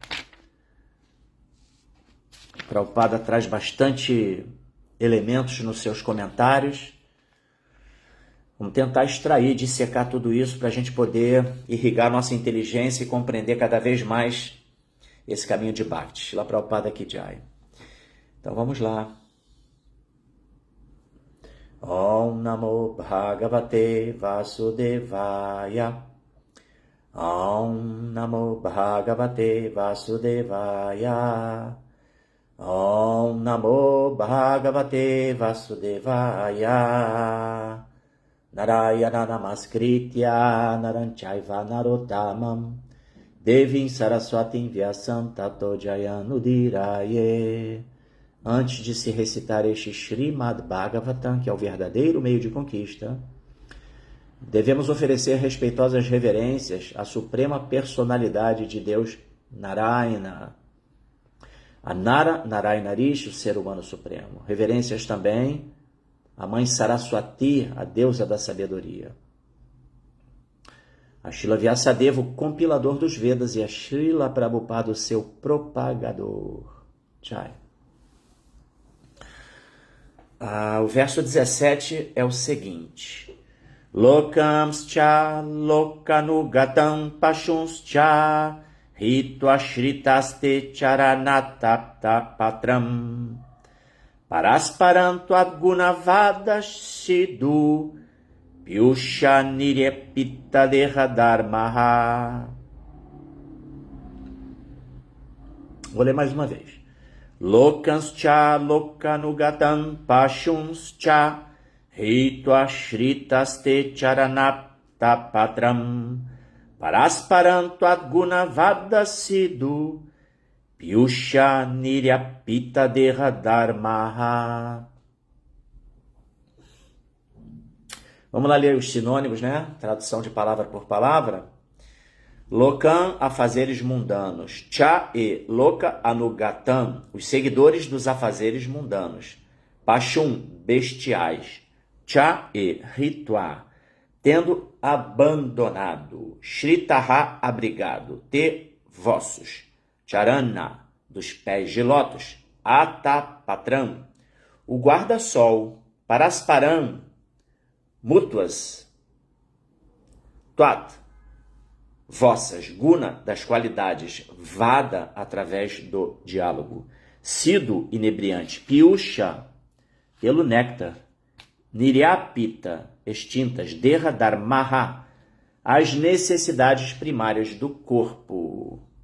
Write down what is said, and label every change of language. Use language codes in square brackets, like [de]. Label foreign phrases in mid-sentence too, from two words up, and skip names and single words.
[pt] Prabhupada traz bastante elementos nos seus comentários. Vamos tentar extrair, dissecar tudo isso para a gente poder irrigar nossa inteligência e compreender cada vez mais esse caminho de Bhakti. [hi] Shila Prabhupada Ki Jai. [pt] Então vamos lá. [sa] Om Namo Bhagavate Vasudevaya. Om Namo Bhagavate Vasudevaya. Om Namo Bhagavate Vasudevaya. Narayana Namaskritya Naranchaiva Narottamam Devim Saraswatim Vyasam Tato Jayanudiraye. [pt] Antes de se recitar este Srimad Bhagavatam, que é o verdadeiro meio de conquista, devemos oferecer respeitosas reverências à suprema personalidade de Deus Narayana, a Narayana Rishi, o ser humano supremo. Reverências também à mãe Saraswati, a deusa da sabedoria. A Srila Vyasadeva, o compilador dos Vedas, e a Srila Prabhupada, o seu propagador. Jai. O verso 17 é o seguinte. [sa] Lokamscha lokanugatam pashunscha hitva shritaste charanatapta patram parasparanto adgunavadas siddhu pyusha niryapita dehadharmaha. [pt] Vou ler mais uma vez. [sa] Lokanscha lokanugatam pashunscha hitva shritaste charanapta patram parasparanto adgunavadas siddhu pyusha niryapita dehadharmaha. [pt] Vamos lá ler os sinônimos, né? Tradução de palavra por palavra. Lokam, afazeres mundanos. Cha e [sa] loka anugatam, [pt] os seguidores dos afazeres mundanos. Pashum, bestiais. Cha e ritva, tendo abandonado, Shritaha, abrigado, te, vossos, Charana, dos pés de lótus, Atapatram, o guarda-sol, Parasparam, mútuas, Tuat, vossas, Guna, das qualidades, Vada, através do diálogo, Sido, inebriante, Piusha, pelo néctar, Niryapita, extintas, [sa] Derra, Dharmaha, [pt] as necessidades primárias do corpo.